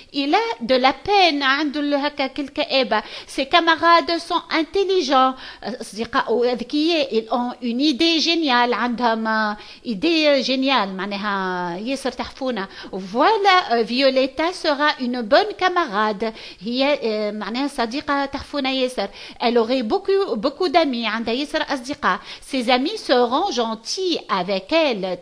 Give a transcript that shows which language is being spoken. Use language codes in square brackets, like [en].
[fr] Il a de la peine, [ar] عنده هكا الكآبة. [fr] Ses camarades sont intelligents, [ar] أصدقاء ذكياء. [fr] Ils ont une idée géniale, عندهم idée géniale, [ar] معناها ياسر تحفونا. [fr] Voilà, Violetta sera une bonne camarade. [ar] هي معناها صديقة تحفونا ياسر. [fr] Elle aurait beaucoup d'amis, [ar] عندها ياسر أصدقاء. [fr] Ses amis seront gentils avec elle.